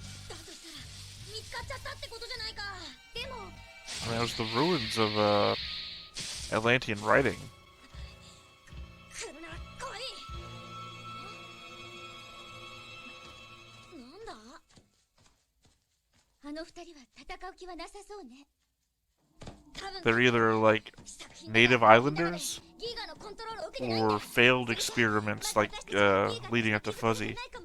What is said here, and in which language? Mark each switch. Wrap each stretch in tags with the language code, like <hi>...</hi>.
<ja>だとしたら見つかっちゃったってことじゃないか。でも。</ja> <en>I mean, it was the ruins of Atlantean writing.</en> <ja>来るなら来い。なんだ？あの二人は戦う気はなさそうね。</ja> <en>They're either like native islanders or failed experiments like leading up to Fuzzy.</en>